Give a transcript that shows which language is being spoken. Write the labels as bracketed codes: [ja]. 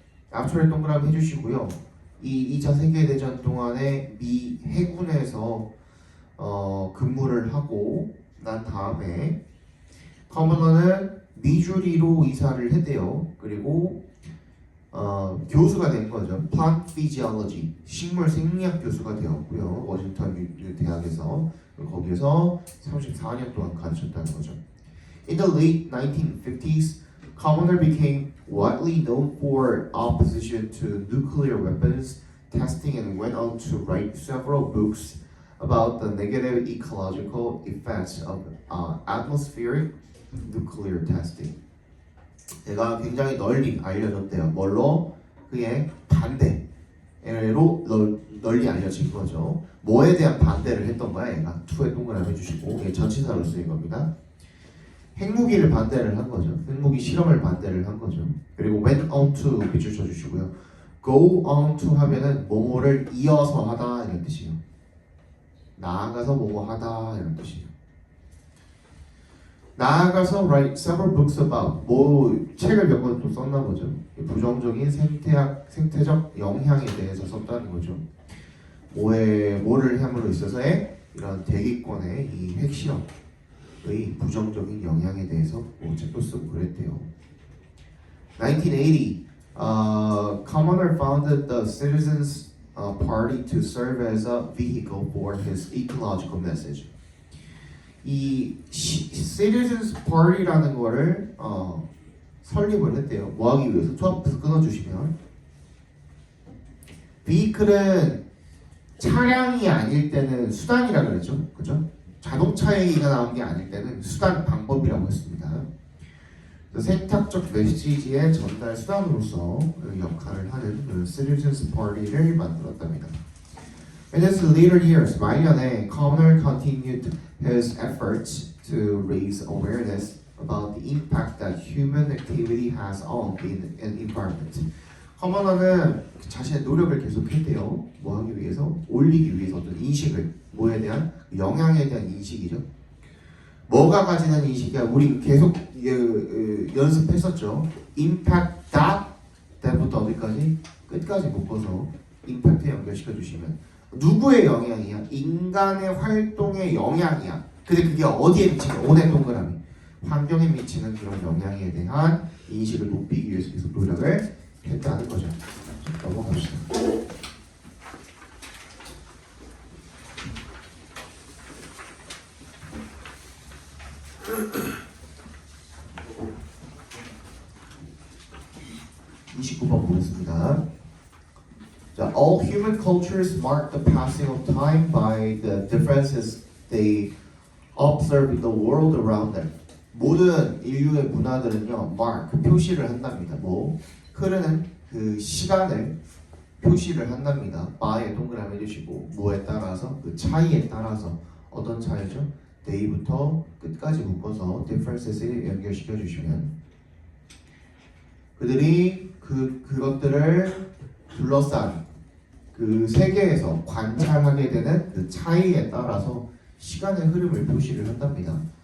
[ko] 앞으로 동그라미 해주시고요. 이 2차 세계대전 동안에 미 해군에서 근무를 하고 난 다음에 커머너는 미주리로 이사를 했대요. 그리고 교수가 된 거죠. Plant Physiology, 식물 생리학 교수가 되었고요. 워싱턴 대학에서 거기에서 34년 동안 가르쳤다는 거죠. [en] In the late 1950s, Commoner became widely known for opposition to nuclear weapons testing and went on to write several books about the negative ecological effects of atmospheric nuclear testing. [ko] 얘가 굉장히 널리 알려졌대요. 뭘로? 그의 반대로 널리 알려진 거죠. 뭐에 대한 반대를 했던 거야? 얘가 투에 동그라미 해주시고 얘 전치사로 쓰인 겁니다. 핵무기를 반대를 한 거죠. 핵무기 실험을 반대를 한 거죠. 그리고 went on to 밑줄 쳐주시고요. go on to 하면은 뭐뭐를 이어서 하다 이런 뜻이에요. 나아가서 뭐뭐 하다 이런 뜻이에요. 나아가서 [en] write several books about [ko] 뭐 책을 몇 권 또 썼나 보죠. 부정적인 생태적 영향에 대해서 썼다는 거죠. 뭐를 함으로 있어서의 이런 대기권의 이 핵실험의 부정적인 영향에 대해서 뭐 책도 쓰고 그랬대요. [en] 1980, Commoner founded the Citizens Party to serve as a vehicle for his ecological message. [ko] 이 Citizens Party라는 거를 설립을 했대요. 뭐 하기 위해서? 저 앞에서 끊어주시면 vehicle은 차량이 아닐 때는 수단이라 그랬죠. 그죠? 자동차 얘기가 나온 게 아닐 때는 수단, 방법이라고 했습니다. 생태학적 메시지의 전달 수단으로서 역할을 하는 Citizens Party를 만들었답니다. [en] In his later years, [ko] 말년에 [en] Commoner continued his efforts to raise awareness about the impact that human activity has on the environment. [ko] 커머너는 자신의 노력을 계속했대요. 뭐 하기 위해서? 올리기 위해서 어떤 인식을, 뭐에 대한? 영향에 대한 인식이죠. 뭐가 가지는 인식이야? 우리 계속 연습했었죠. impact that 때부터 어디까지? 끝까지 묶어서 임팩트에 연결시켜 주시면 누구의 영향이야? 인간의 활동의 영향이야. 근데 그게 어디에 미치는? 온의 동그라미. 환경에 미치는 그런 영향에 대한 인식을 높이기 위해서 계속 노력을 했다는 거죠. 넘어갑시다. (29번) 보겠습니다. [en] 자, all human cultures mark the passing of time by the differences they observe in the world around them. [ko] 모든 인류의 문화들은요, mark, 표시를 한답니다. 뭐 흐르는 그 시간을 표시를 한답니다. by에 동그라미 해주시고 뭐에 따라서 그 차이에 따라서 어떤 차이죠? day부터 끝까지 묶어서 differences를 연결시켜 주시면 그들이 그것들을 둘러싼 그 세계에서 관찰하게 되는 그 차이에 따라서 시간의 흐름을 표시를 한답니다.